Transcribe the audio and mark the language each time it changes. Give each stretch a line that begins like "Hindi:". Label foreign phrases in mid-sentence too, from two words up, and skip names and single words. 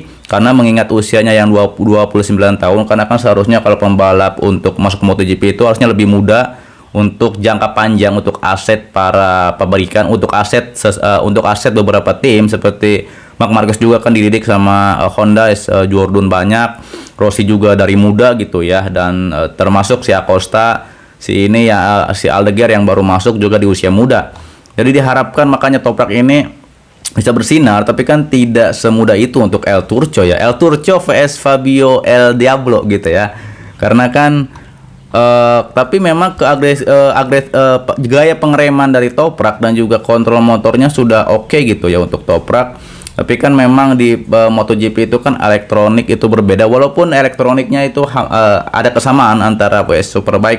Indonesian: karena mengingat usianya yang 29 tahun, karena kan seharusnya kalau pembalap untuk masuk ke MotoGP itu harusnya lebih muda untuk jangka panjang, untuk aset para pabrikan, untuk aset beberapa tim seperti Marc Marquez juga kan dididik sama Honda, Jordan banyak, Rossi juga dari muda gitu ya, dan termasuk si Acosta, si Aldeguer yang baru masuk juga di usia muda. Jadi diharapkan makanya Toprak ini bisa bersinar, tapi kan tidak semudah itu untuk El Turco ya. El Turco vs Fabio El Diablo gitu ya. Karena kan tapi memang gaya pengereman dari Toprak dan juga kontrol motornya sudah oke gitu ya untuk Toprak. Tapi kan memang di MotoGP itu kan elektronik itu berbeda, walaupun elektroniknya itu ada kesamaan antara Superbike